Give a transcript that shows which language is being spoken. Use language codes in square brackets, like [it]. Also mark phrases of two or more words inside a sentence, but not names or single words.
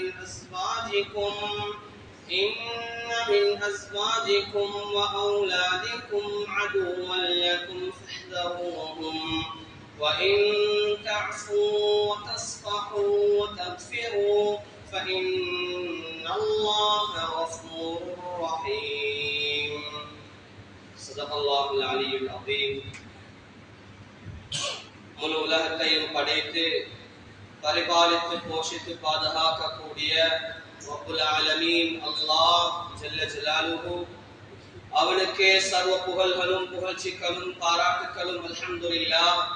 [ar] من أزواجكم وأولادكم عدوا لكم فاحذروهم وإن تعفوا وتصفحوا وتغفروا فإن الله غفور رحيم صدق الله العلي العظيم [ta] முழு உலகத்தையும் படைத்து பரிபாலித்து போஷித்து பாதுகாக்கக்கூடிய [ar] رب العالمين الله جل جلاله [ta] அவனுக்கே சர்வ புகழ்களும் புகழ்ச்சிகளும் பாராட்டுகளும் அல்ஹம்துலில்லாஹ்